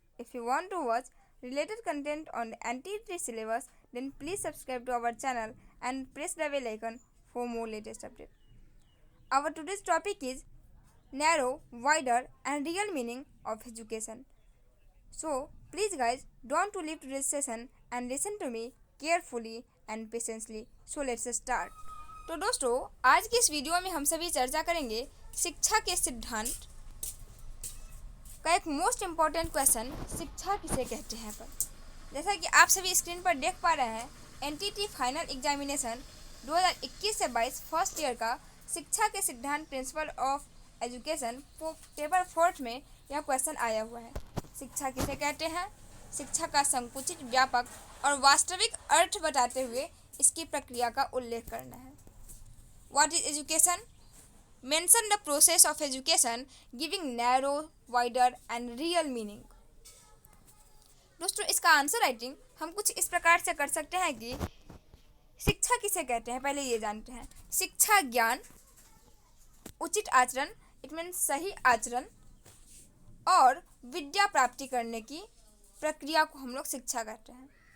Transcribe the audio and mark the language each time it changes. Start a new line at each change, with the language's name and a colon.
English: If you want to watch related content on the NTT syllabus, then please subscribe to our channel and press the bell icon for more latest updates. Our today's topic is narrow, wider and real meaning of education. So please guys, don't to leave today's session and listen to me carefully and patiently. So let's start.
Hindi: तो दोस्तों आज की इस video में हम सभी चर्चा करेंगे शिक्षा के सिद्धांत का एक मोस्ट इम्पॉर्टेंट क्वेश्चन, शिक्षा किसे कहते हैं पर। जैसा कि आप सभी स्क्रीन पर देख पा रहे हैं, एनटीटी फाइनल एग्जामिनेशन 2021 से 22 फर्स्ट ईयर का शिक्षा के सिद्धांत
English: principle of education
Hindi: पेपर 4 में यह क्वेश्चन आया हुआ है। शिक्षा किसे कहते हैं, शिक्षा का संकुचित, व्यापक और वास्तविक अर्थ बताते हुए इसकी प्रक्रिया का उल्लेख करना है।
English: What is education? Mention the process of education giving narrow, wider and real meaning.
Hindi: दोस्तों इसका आंसर राइटिंग हम कुछ इस प्रकार से कर सकते हैं कि शिक्षा किसे कहते हैं पहले ये जानते हैं। शिक्षा ज्ञान, उचित आचरण,
English: it means
Hindi: सही आचरण और विद्या प्राप्ति करने की प्रक्रिया को हम लोग शिक्षा कहते हैं।